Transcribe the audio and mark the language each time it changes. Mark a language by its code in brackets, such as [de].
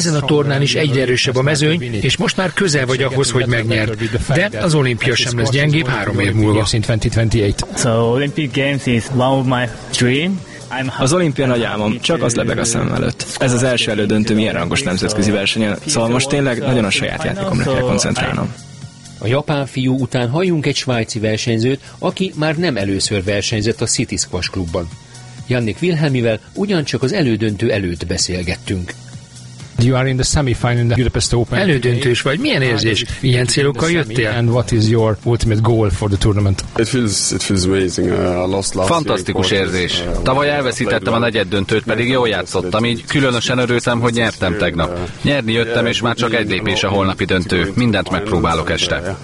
[hu] Ezen a tornán is egyre erősebb a mezőny, és most már közel vagy ahhoz, hogy megnyerd. De az olimpia sem lesz gyengébb 3 év múlva. [en] So Olympic Games is one of my dream. [hu] Az olimpia nagy álmom, csak az lebeg a szemem előtt. Ez az első elődöntő ilyen rangos nemzetközi versenyen, szóval most tényleg nagyon a saját játékomra kell koncentrálnom. A japán fiú után halljunk egy svájci versenyzőt, aki már nem először versenyzett a City Squash klubban. Jannik Wilhelmivel ugyancsak az elődöntő előtt beszélgettünk. [en] You are in the semi-final in the Budapest Open. [hu] Elődöntős vagy, milyen érzés? Ilyen célokkal jöttél? [en] And what is your ultimate goal for the tournament? It feels amazing. [hu] Fantasztikus érzés. Tavaly elveszítettem a negyed döntőt, pedig jól játszottam, így különösen örültem, hogy nyertem tegnap. Nyerni jöttem, és már csak egy lépés a holnapi döntő. Mindent megpróbálok este.